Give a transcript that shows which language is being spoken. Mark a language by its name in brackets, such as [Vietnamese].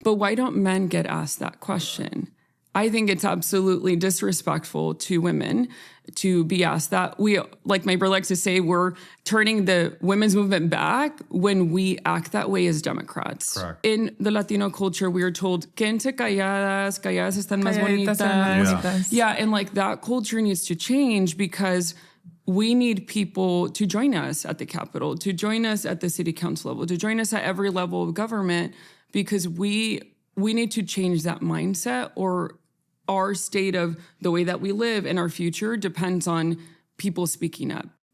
[English] But why don't men get asked that question? I think it's absolutely disrespectful to women to be asked that. We, like my brother likes to say, we're turning the women's movement back when we act that way as Democrats. Correct. In the Latino culture, we are told, [Spanish] quédense calladas, calladas están más bonitas. [English] Yeah, and like that culture needs to change because we need people to join us at the Capitol, to join us at the city council level, to join us at every level of government, because we need to change that mindset, or our state of the way that we live and our future depends on people speaking up.